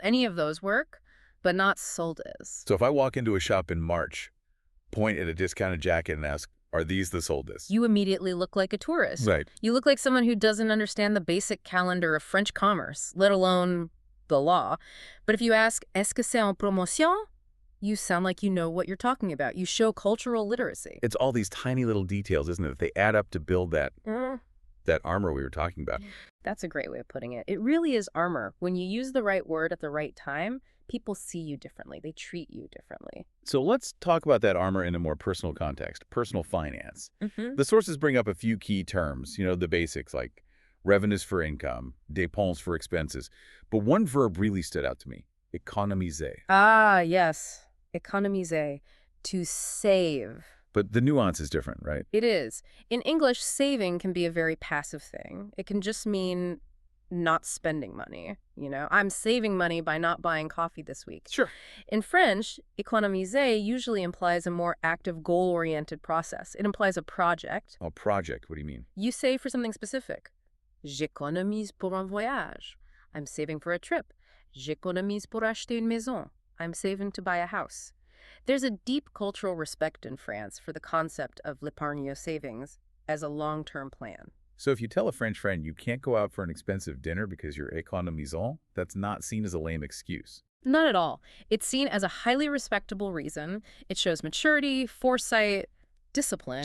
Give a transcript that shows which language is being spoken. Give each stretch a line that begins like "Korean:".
English: Any of those work, but not soldes. So if I walk into a shop in March, point at a discounted jacket and ask, are these the soldes? You immediately look like a tourist. Right. You look like someone who doesn't understand the basic calendar of French commerce, let alone the law. But if you ask,
French: est-ce que c'est en promotion?
English: You sound like you know what you're talking about. You show cultural literacy. It's all these tiny little details, isn't it? They add up to build that armor we were talking about. That's a great way of putting it. It really is armor. When you use the right word at the right time, people see you differently. They treat you differently. So let's talk about that armor in a more personal context, personal finance. The sources bring up a few key terms, the basics like revenues for income, dépenses for expenses. But one verb really stood out to me, économiser. Ah, yes. Économiser, to save. But the nuance is different, right? It is. In English, saving can be a very passive thing. It can just mean not spending money. I'm saving money by not buying coffee this week. Sure. In French, économiser usually implies a more active, goal-oriented process. It implies a project. A project, what do you mean? You save for something specific.
French: J'économise pour un voyage.
English: I'm saving for a trip.
French: J'économise pour acheter une maison.
English: I'm saving to buy a house. There's a deep cultural respect in France for the concept of l'épargne savings as a long-term plan. So if you tell a French friend you can't go out for an expensive dinner because you're économisant, that's not seen as a lame excuse. Not at all. It's seen as a highly respectable reason. It shows maturity, foresight, discipline.